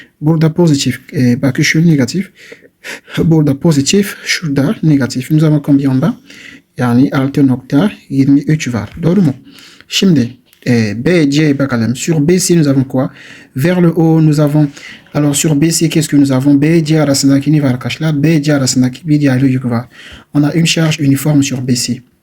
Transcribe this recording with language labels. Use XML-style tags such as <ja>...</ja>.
<tr>Burada pozitif, bakın şu negatif. Burada pozitif, şurada negatif.</tr> <fr>Nous avons combien en bas?</fr> <tr>Yani 6.23 var. Doğru mu? Şimdi BC bakalım.</tr> <fr>Sur BC nous avons quoi? Vers le haut nous avons. Alors sur BC qu'est-ce que nous avons?</fr> <tr>BC arasındaki ne var arkadaşlar? BC arasındaki bir yaylı yük var.</tr> <fr>On a une charge uniforme sur BC.</fr>